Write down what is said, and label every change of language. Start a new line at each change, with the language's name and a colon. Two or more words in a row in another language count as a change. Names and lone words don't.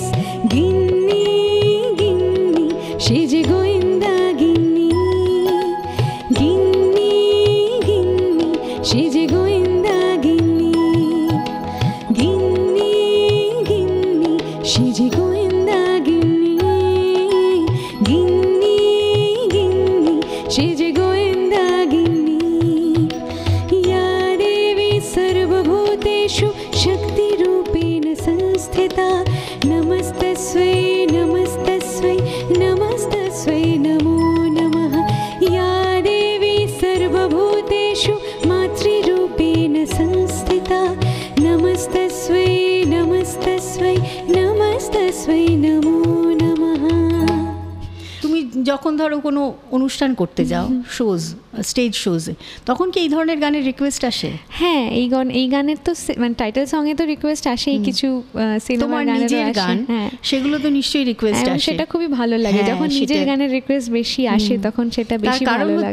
Bangla: গিন্নি গিন্নি সে যে গোয়েন্দা গিন্নি, গিন্নি গিন্নি সে যে গোয়েন্দা গিন্নি, গিন্নি গিন্নি সে যে গোয়েন্দা গিন্নি, গিন্নি গিন্নি সে যে গোয়েন্দা গিন্নি।
Sanskrit: या देवी सर्वभूतेषु शक्तिरूपेण संस्थिता नमस्तस्यै नमस्तस्यै नमस्तस्यै नमो नमः। या देवी सर्वभूतेषु मातृरूपेण संस्थिता नमस्तस्यै नमस्तस्यै नमस्तस्यै नमो नमः।
Bangla: তুমি যখন ধরো কোনো অনুষ্ঠান করতে যাও,
English: stage shows,
Bangla: তখন কি এই ধরনের গানের রিকোয়েস্ট আসে? হ্যাঁ, এই গানের তো মানে টাইটেল সঙ্গে তো রিকোয়েস্ট আসেই, কিছু সিনেমার গানের গান, সেগুলো তো নিশ্চয়ই রিকোয়েস্ট আসে। সেটা খুবই ভালো লাগে যখন নিজের গানের রিকোয়েস্ট বেশি আসে, তখন সেটা বেশি ভালো লাগে।